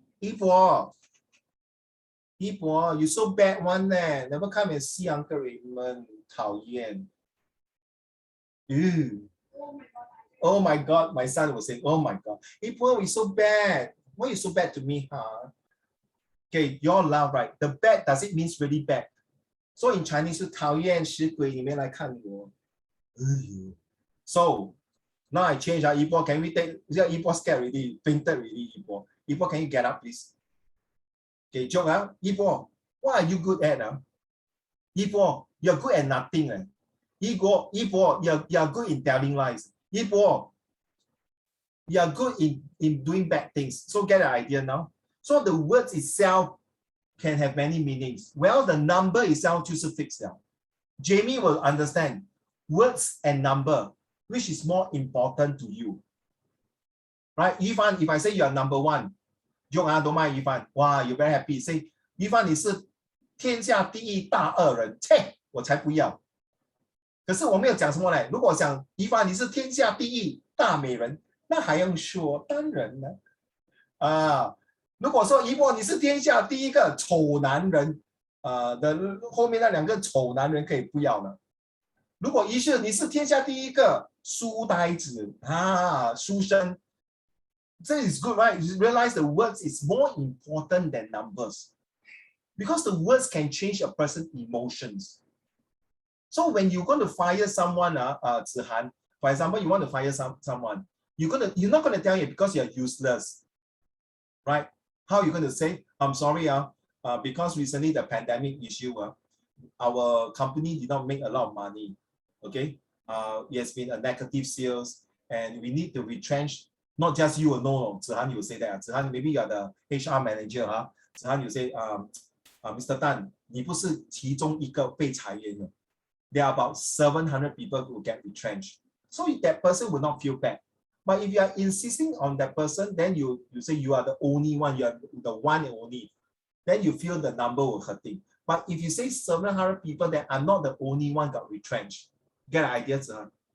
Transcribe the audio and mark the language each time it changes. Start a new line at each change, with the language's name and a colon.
English: 一博, you so bad one, never come and see Uncle Raymond.
Chinese: 讨厌.
English: Oh my God, my son was saying, oh my God. 一博, we so bad. Why are you so bad to me, huh? Okay, your love, right? The bad, does it mean really bad? So in Chinese,
Chinese: 是讨厌死鬼你们来看我.
English: So now I change. Ibo, can we take? Ibo scared already, fainted already. Ibo, can you get up, please? Okay, joke, Ibo, what are you good at? Ibo, you're good at nothing. Ibo, you're good in telling lies. Ibo, you're good in doing bad things. So get an idea now. So the words itself can have many meanings. Well, the number itself
Chinese: 就是
English: fixed了. Jamie will understand words and number, which is more important to you. Right? Yifan, if I say you are number one, don't mind Yifan. Wow, you're very happy. Say,
Chinese: Yifan, 你是天下第一大恶人. 切，我才不要。可是我没有讲什么嘞。如果讲Yifan，你是天下第一大美人，那还用说？当然了。如果说Ibo，你是天下第一个丑男人，的后面那两个丑男人可以不要了。如果一是你是天下第一个书呆子书生，这
English: is good, right? You realize the words is more important than numbers, because the words can change a person's emotions. So when you're going to fire someone, Zihan, for example, you want to fire someone, you're not going to tell it because you're useless, right? How are you going to say, I'm sorry, because recently the pandemic issue, our company did not make a lot of money. Okay, it has been a negative sales, and we need to retrench. Not just you alone. Zihan, you say that. Zihan, maybe you are the HR manager. Zihan, you say, Mr.
Chinese: Tan, 你不是其中一个被裁员的.
English: There are about 700 people who get retrenched. So that person will not feel bad. But if you are insisting on that person, then you say you are the only one, you are the one and only. Then you feel the number will hurting. But if you say 700 people that I'm not the only one got retrenched, get an idea, Zihan?